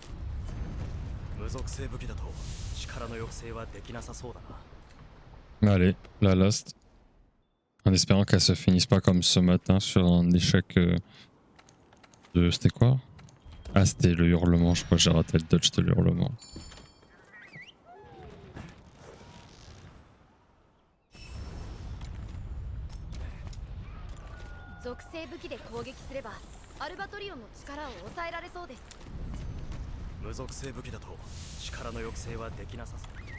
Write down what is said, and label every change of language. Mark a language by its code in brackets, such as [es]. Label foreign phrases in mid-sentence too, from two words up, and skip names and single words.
[ja] 無属性武器だと力の抑制はできなさそうだな。 [fr] Allez, la last. En espérant qu'elle se finisse pas comme ce matin sur un échec de... C'était quoi? Ah, c'était le hurlement, je crois que j'ai raté le dodge de l'hurlement. [ja] 属性武器で攻撃すればアルバトリオンの力を抑えられそうです。無属性武器だと力の抑制はできなさそう。